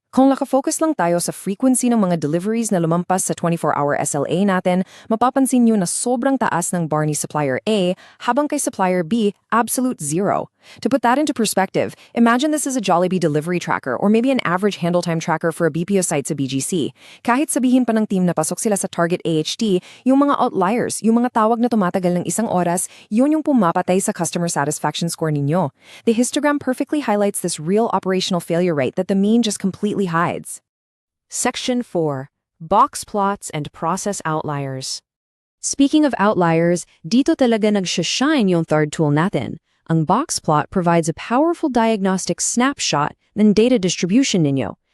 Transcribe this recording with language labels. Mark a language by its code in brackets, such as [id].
[tl] Kung nakafocus lang tayo sa frequency ng mga deliveries na lumampas sa 24-hour SLA natin, mapapansin nyo na sobrang taas ng bar ni Supplier A, habang kay Supplier B, absolute 0. [en] To put that into perspective, imagine this is a Jollibee delivery tracker or maybe an average handle time tracker for a BPO site sa BGC. [tl] Kahit sabihin pa ng team na pasok sila sa target AHT, yung mga outliers, yung mga tawag na tumatagal ng isang oras, yun yung pumapatay sa customer satisfaction score ninyo. [en] The histogram perfectly highlights this real operational failure rate that the mean just completely hides. Section 4, Box Plots and Process Outliers. Speaking of outliers, [tl] dito talaga nag-shine yung third tool natin. [en] Ang box plot provides a powerful diagnostic snapshot ng data distribution ninyo.